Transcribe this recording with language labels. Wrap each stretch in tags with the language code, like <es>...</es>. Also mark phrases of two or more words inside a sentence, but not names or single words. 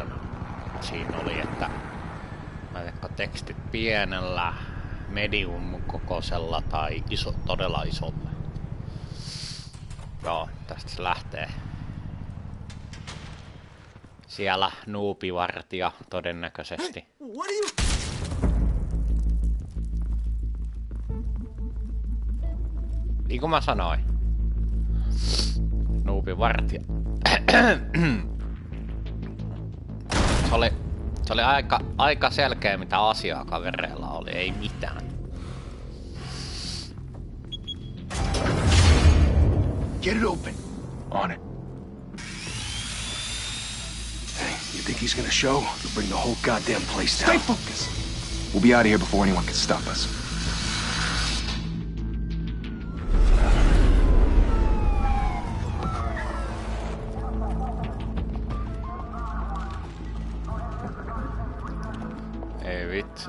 <fi>Siinä oli, että laitatko tekstit pienellä, medium kokoisella tai todella isolla. Joo, tästä se lähtee. Siellä nuupivartija todennäköisesti.</fi> <en>Hey, what are you?</en> <fi>niin kuin mä sanoin. Nuubi vartija. Se oli aika selkeä mitä asiaa kavereilla oli, ei mitään.</fi> <en>Get it open. On it. Hey, you think he's gonna show? He'll bring the whole goddamn place down. Stay focused. We'll be out of here before anyone can stop us.</en> <fi>Ei vitsi.</fi>